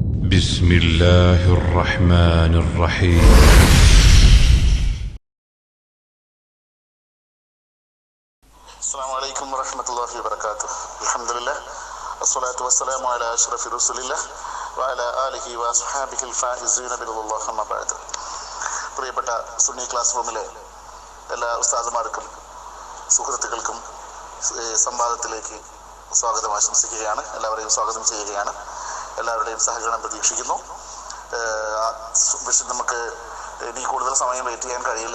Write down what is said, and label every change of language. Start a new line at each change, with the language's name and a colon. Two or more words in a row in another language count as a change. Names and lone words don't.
Arabic: بسم الله الرحمن الرحيم السلام عليكم ورحمة الله وبركاته. الحمد لله والصلاة والسلام على أشرف رسول الله وعلى آله وأصحابه الفائزين برضا الله أما بعد.
Malayalam: പ്രിയപ്പെട്ട സുന്നി
English: class roomile
Malayalam: എല്ലാ ഉസ്താദുമാർക്കും സുഹൃത്തുക്കൾക്കും സംവാദത്തിലേക്ക് സ്വാഗതം ആശംസിക്കുകയാണ്. എല്ലാവരെയും സ്വാഗതം ചെയ്യുകയാണ്. എല്ലാവരുടെയും സഹകരണം പ്രതീക്ഷിക്കുന്നു. പക്ഷെ നമുക്ക് ഇനി കൂടുതൽ സമയം വെയിറ്റ് ചെയ്യാൻ കഴിയില്ല.